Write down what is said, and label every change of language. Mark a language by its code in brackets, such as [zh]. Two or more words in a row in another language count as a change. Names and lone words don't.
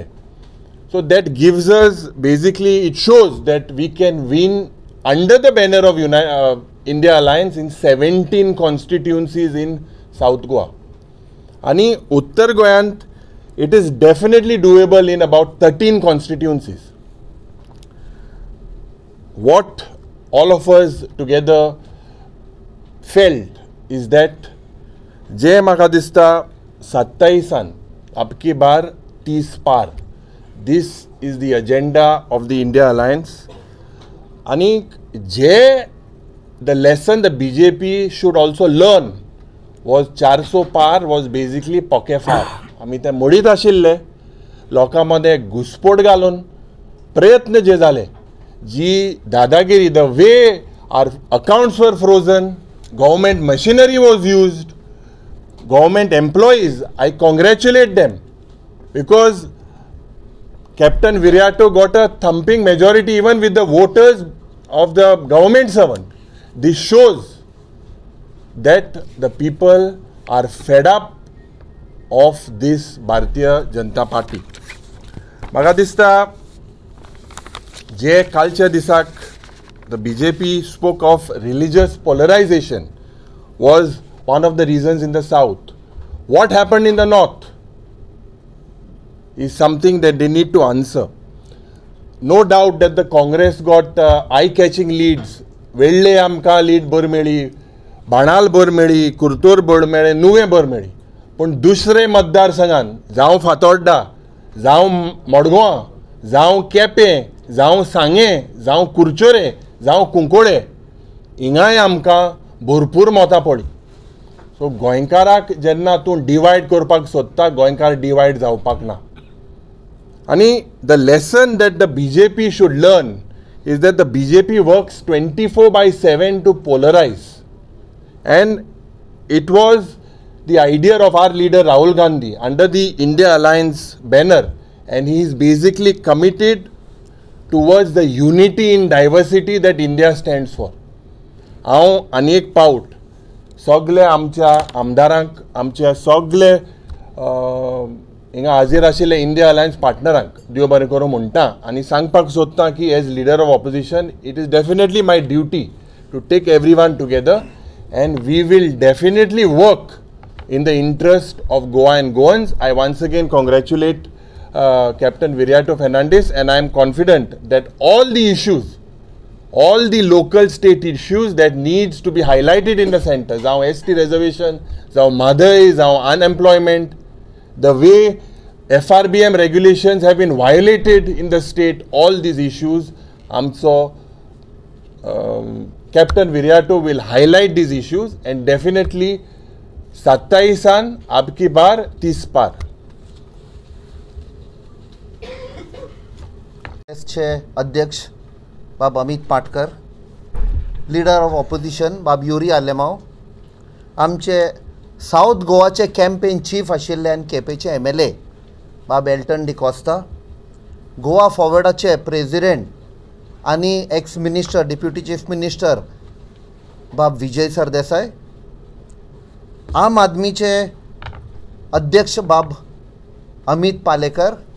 [en] So that gives us, basically it shows that we can win under the banner of India Alliance in 17 constituencies in South Goa. Ani Uttar Goyant, it is definitely doable in about 13 constituencies. What all of us together felt is that [kok] जे म्हाका दिसता [hi] 27 अबकी बार 30 पार. [en] This is the agenda of the India Alliance. And the lesson the BJP should also learn was 400 par was basically poke far. [kok] आमी ते मोडीत आशिल्ले, लोकांमध्ये घुसपोट घालून प्रयत्न जे जाले, जी दादागिरी, [en] the way our accounts were frozen, government machinery was used, government employees, I congratulate them because Captain Viriato got a thumping majority even with the voters of the government servant. This shows that the people are fed up of this Bharatiya Janata Party. [kok] म्हाका दिसता जे कालच्या दिसाक [en] the BJP spoke of religious polarization was one of the reasons in the south. What happened in the north is something that they need to answer. No doubt that the Congress got eye-catching leads. [kok] Vedle amka lead बर मेळी, बाणाल बर मेळी, कुर्तोर बर मेळे, नुवे बर मेळी. पण दुसरे मतदारसंघान जावं फातोड्डा, जावं मडगांव, जावं केपें, जावं सांगे, जावं कुरचोरे, जावं कुंकोळे, हिंगाय आमकां भरपूर मतां पडली. सो गोंयकाराक जेन्ना तूं डिवायड करपाक सोदता, गोंयकार डिवायड जावपाक ना. [en] And the lesson that the BJP should learn is that the BJP works 24/7 to polarize. And it was the idea of our leader Rahul Gandhi under the India Alliance banner. And he is basically committed towards the unity in diversity that India stands for. [kok] हांव अनेक पावट सगळे आमच्या आमदारांक, आमच्या सगळे हिंगा हाजीर आशिल्ले इंडिया अलायन्स पार्टनरांक देव बरें करूं म्हणटा आनी सांगपाक सोदता की [en] as leader of opposition it is definitely my duty to take everyone together and we will definitely work in the interest of Goa and Goans. I once again congratulate Captain Viriato Fernandes, and I am confident that all the issues, all the local state issues that needs to be highlighted in the center, now ST reservation, now Madhai, now unemployment, the way FRBM regulations have been violated in the state, all these issues, Captain Viriato will highlight these issues and definitely [hi] 27 अबकी बार 30 पार. [kok] चे अध्यक्ष बाब अमित पाटकर, [en] leader of opposition [kok] बाब युरी आलेमाव, आमचे साउथ गोवाचे [en] campaign chief [kok] आशिल्ले आनी केपेचे MLA बाब एल्टन डिकोस्ता, गोवा फॉरवर्डाचे प्रेसिडेंट आनी [en] ex minister deputy chief minister [kok] बाब विजय सरदेसाय, आम आदमीचे अध्यक्ष बाब अमित पालेकर,